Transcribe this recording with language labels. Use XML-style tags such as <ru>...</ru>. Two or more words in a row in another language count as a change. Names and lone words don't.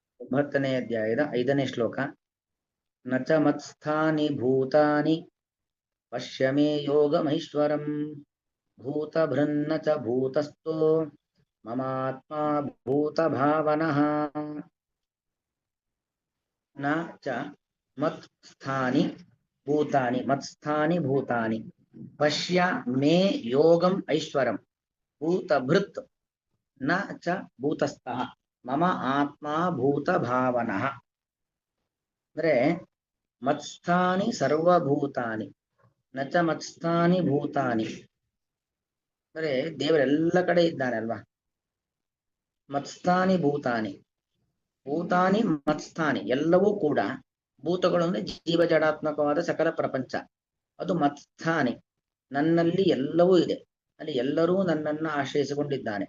<kn>10ನೇ ಅಧ್ಯಾಯದ 5ನೇ ಶ್ಲೋಕ.</kn> <sa>ನ ಚ ಮತ್ಸ್ಥಾನಿ ಭೂತಾನಿ ಪಶ್ಯ ಮೇ ಯೋಗಮೈಶ್ವರಂ ಭೂತಭೃನ್ನ ಚ ಭೂತಸ್ಥೋ ಮಮಾತ್ಮ ಭೂತಭಾವನಃ. ನ ಚ ಮತ್ಸ್ಥಾನಿ ಭೂತಾನಿ ಮತ್ಸ್ಥಾನಿ ಭೂತಾನಿ ಪಶ್ಯ ಮೇ ಯೋಗಂ ಐಶ್ವರಂ ಭೂತಭೃತ್ ನ ಚ ಭೂತಸ್ಥಃ ಮಮ ಆತ್ಮ ಭೂತಭಾವನಃ.</sa> <kn>ಅಂದ್ರೆ</kn> <sa>ಮತ್ಸ್ಥಾನಿ ಸರ್ವಭೂತಾನಿ ನ ಚ ಮತ್ಸ್ಥಾನಿ ಭೂತಾನಿ</sa> <kn>ಅಂದ್ರೆ ದೇವರೆಲ್ಲ ಕಡೆ ಇದ್ದಾನೆ ಅಲ್ವಾ.</kn> <sa>ಮತ್ಸ್ಥಾನಿ ಭೂತಾನಿ ಭೂತಾನಿ ಮತ್ಸ್ಥಾನಿ</sa> <kn>ಎಲ್ಲವೂ ಕೂಡ ಭೂತಗಳು ಅಂದ್ರೆ ಜೀವ ಜಡಾತ್ಮಕವಾದ ಸಕಲ ಪ್ರಪಂಚ. ಅದು ಮತ್ಸ್ಥಾನಿ ನನ್ನಲ್ಲಿ ಎಲ್ಲವೂ ಇದೆ, ಅಲ್ಲಿ ಎಲ್ಲರೂ ನನ್ನನ್ನು ಆಶ್ರಯಿಸಿಕೊಂಡಿದ್ದಾನೆ.</kn>